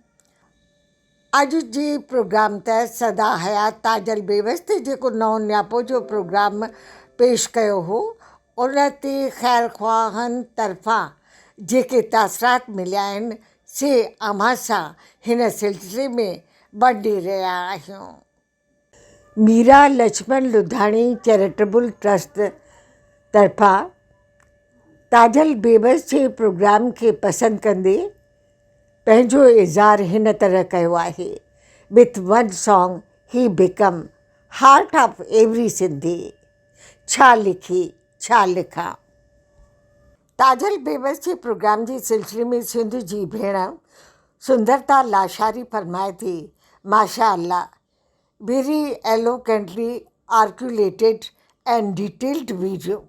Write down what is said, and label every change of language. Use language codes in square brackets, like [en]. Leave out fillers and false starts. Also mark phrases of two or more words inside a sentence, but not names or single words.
[sd] अॼु जे प्रोग्राम तहत सदा हयात ताजल बेवस ते जेको नओं न्यापो जो प्रोग्राम पेश कयो हो, उन ते ख़ैर ख़्वाहनि तरफ़ां जेके तासरात मिलिया आहिनि से अव्हां सां हिन सिलसिले में वंडे रहिया आहियूं। मीरा लक्ष्मण लुधाणी चैरिटेबल ट्रस्ट तरफ़ां ताजल बेवस जे प्रोग्राम खे पसंदि कंदे पंहिंजो इज़हार हिन तरह कयो आहे। [en] With one song he became heart of every Sindhi. [sd] छा लिखी छा लिखां। ताजल बेवस जे प्रोग्राम जे सिलसिले में सिंध जी भेण सुंदरता लाशारी फरमाए थी, [ar] ما شاء الله, [en] Very eloquently articulated and detailed video.